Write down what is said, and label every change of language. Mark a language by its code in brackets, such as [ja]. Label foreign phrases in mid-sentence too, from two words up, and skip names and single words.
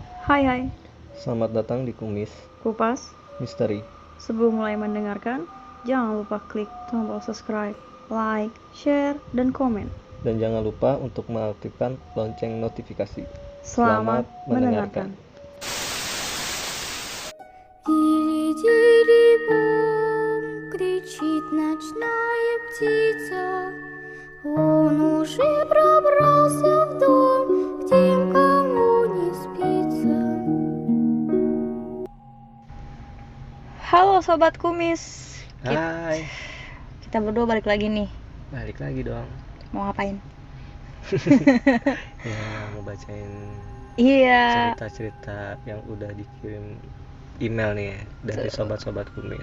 [id] Hai hai, Selamat datang di Kumis Kupas. Misteri. Sebelum mulai mendengarkan, jangan lupa klik tombol subscribe, like, share, dan komen. Dan jangan lupa untuk mengaktifkan lonceng notifikasi. Selamat mendengarkan. [ru] Тири-тири-бом, кричит ночная птица. Он уже пробрался в дом, к тем, кому не спится. [id] Halo Sobat Kumis. Hai, Kita berdua balik lagi nih. balik lagi dong. Mau ngapain? Ya, mau bacain Iya, cerita-cerita yang udah dikirim email nih ya, dari sobat-sobat Kumis.